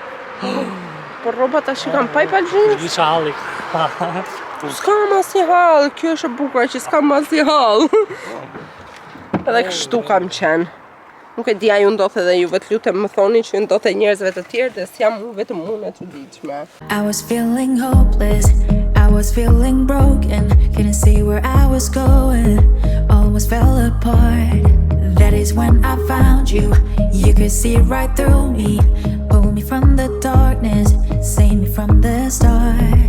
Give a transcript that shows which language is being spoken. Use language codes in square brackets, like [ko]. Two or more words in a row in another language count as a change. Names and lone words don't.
[sq] Për rroba tash I kam pa I palxhin. Kisha halli. S'kam asnjë hall, kjo është e bukur që s'kam asnjë hall. Edhe kështu kam qenë. Nuk e di a ju ndodh edhe juve, të lutem më thoni që ju ndodh e njerëzve të tjerë dhe s'jam vetëm unë e çuditshme. [en] I was feeling hopeless, I was feeling broken, couldn't see where I was going, almost fell apart. That is when I found you, you could see right through me, pull me from the darkness, save me from the start.